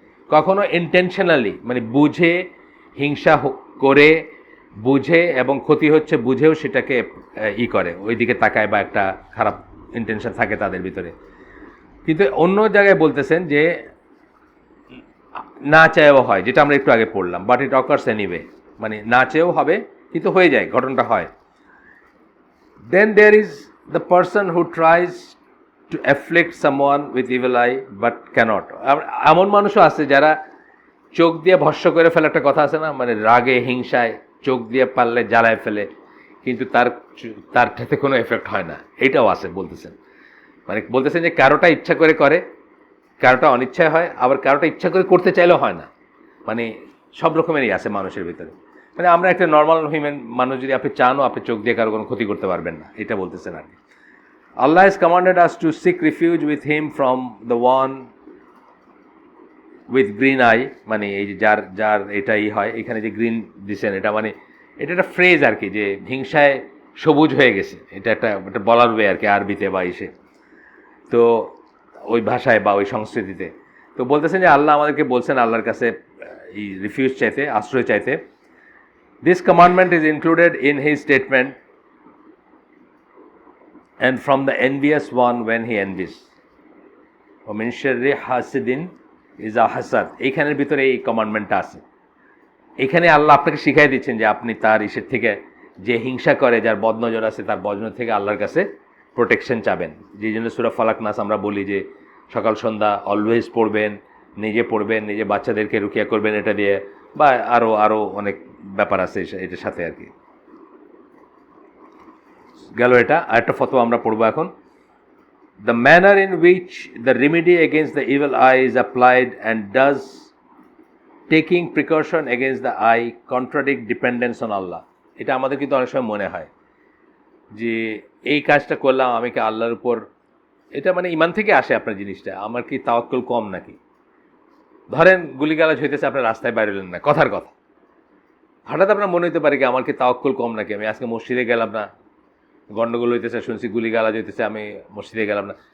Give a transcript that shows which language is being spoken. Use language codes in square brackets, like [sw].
[bn] কখনো ইন্টেনশনালি মানে বুঝে হিংসা করে, বুঝে এবং ক্ষতি হচ্ছে বুঝেও সেটাকে করে, ওইদিকে তাকায় বা একটা খারাপ ইন্টেনশন থাকে তাদের ভিতরে। কিন্তু অন্য জায়গায় বলতেছেন যে না চাইও হয়, যেটা আমরা একটু আগে পড়লাম, [en] but it occurs anyway, [bn] মানে না চেয়েও হবে কিন্তু হয়ে যায়, ঘটনাটা হয়। [en] Then there is the person who tries to afflict someone with evil eye but cannot. [bn] এমন মানুষও আছে যারা চোখ দিয়ে ভস্য করে ফেলে, একটা কথা আছে না, মানে রাগে হিংসায় চোখ দিয়ে পারলে জ্বালায় ফেলে, কিন্তু তার সাথে কোনো এফেক্ট হয় না, এটাও আছে বলতেছেন। মানে বলতেছেন যে কারোটা ইচ্ছা করে করে, কারোটা অনিচ্ছায় হয়, আবার কারোটা ইচ্ছা করে করতে চাইলেও হয় না। মানে সব রকমেরই আছে মানুষের ভিতরে। মানে আমরা একটা নর্মাল হিউম্যান মানুষ, যদি আপনি চানও আপনি চোখ দিয়ে কারো কোনো ক্ষতি করতে পারবেন না, এটা বলতেছেন আর কি। [en] Allah has commanded us to seek refuge with him from the one with green eye, [bn] মানে এই যে যার এটাই হয়, এখানে যে গ্রিন দিছেন, এটা মানে এটা একটা ফ্রেজ আর কি, যে হিংসায় সবুজ হয়ে গেছে, এটা একটা বলার ওয়ে আর কি, আরবিতে বা ইসে, তো ওই ভাষায় বা ওই সংস্কৃতিতে। তো বলতেছেন যে আল্লাহ আমাদেরকে বলছেন আল্লাহর কাছে এই রিফিউজ চাইতে, আশ্রয় চাইতে। [en] This commandment is included in his statement and from the envious one when he envies. [ar] وَمِنْ شَرِّ حَاسِدٍ ইজা হাসাদ, [bn] এইখানের ভিতরে এই কমান্ডমেন্টটা আছে। এখানে আল্লাহ আপনাকে শিখাই দিচ্ছেন যে আপনি তার ইসের থেকে, যে হিংসা করে, যার বদনজর আছে, তার বদনজর থেকে আল্লাহর কাছে প্রোটেকশন চাবেন। যেই জন্য সূরা ফালাক নাস আমরা বলি যে সকাল সন্ধ্যা অলওয়েজ পড়বেন, নিজে পড়বেন, নিজে বাচ্চাদেরকে রুকিয়া করবেন এটা দিয়ে, বা আরও অনেক ব্যাপার আছে এটার সাথে আর কি। গেল এটা। আরেকটা ফতোয়া আমরা পড়বো এখন। [en] The manner in which the remedy against the evil eye is applied and does taking precaution against the eye contradict dependence on Allah. [bn] এটা আমাদের কিন্তু অনেক সময় মনে হয় যে এই কাজটা করলাম আমি কি আল্লাহর উপর, এটা মানে ইমান থেকে আসে আপনার জিনিসটা, আমার কি তাওয়াক্কুল কম নাকি? ধরেন গুলিগালাজ হইতেছে, আপনার রাস্তায় বাইরে হলেন না, কথার কথা, হঠাৎ আপনার মনে হতে পারে কি আমার কি তাওয়াক্কুল কম নাকি, আমি আজকে মসজিদে গেলাম না, গন্ডগোল হইতেছে, শুনছি গুলিগালাজ হইতেছে, আমি মসজিদে গেলাম না।